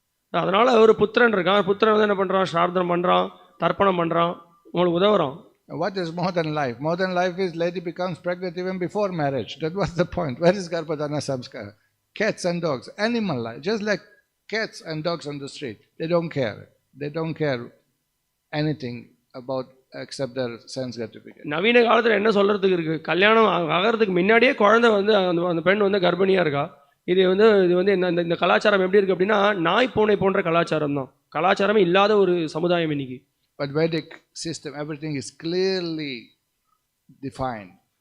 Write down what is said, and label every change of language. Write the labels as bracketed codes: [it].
[ta] அதனால ஒரு புத்திரன் இருக்கான், புத்திரன் வந்து என்ன பண்றான், ஸ்ரார்த்தம் பண்றான், தர்ப்பணம் பண்றான், உங்களுக்கு உதவுறான். [en] What is modern life? Modern life is lady becomes pregnant even before marriage. That was the point. Where is Garbhadana samskara? Cats and dogs, animal life, just like cats and dogs on the street. They don't care. They don't care anything about except their sense gratification. [ta] நவீன காலத்தில் என்ன சொல்றதுக்கு இருக்கு? கல்யாணம் ஆகிறதுக்கு முன்னாடியே குழந்தை வந்து அந்த பெண் வந்து கர்ப்பிணியா இருக்கா. இது வந்து இந்த கலாச்சாரம் எப்படி இருக்கு அப்படின்னா, நாய் பூனை போன்ற கலாச்சாரம் தான். கலாச்சாரமே இல்லாத ஒரு சமுதாயம் இன்னைக்கு. [en] But Vedic system, everything is clearly defined.